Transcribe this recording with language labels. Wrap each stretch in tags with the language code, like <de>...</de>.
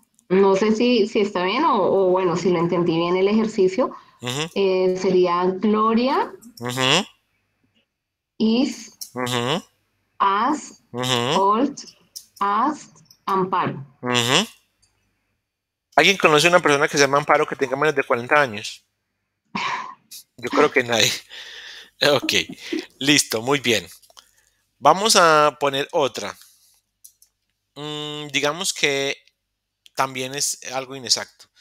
<es>No sé si está bien o bueno, si lo entendí bien el ejercicio.</es> <en>Sería Gloria is as old as Amparo.</en> <es>¿Alguien conoce una persona que se llama Amparo que tenga menos de 40 años? Yo creo que nadie. Ok, listo, muy bien. Vamos a poner otra. Digamos que también es algo inexacto.</es>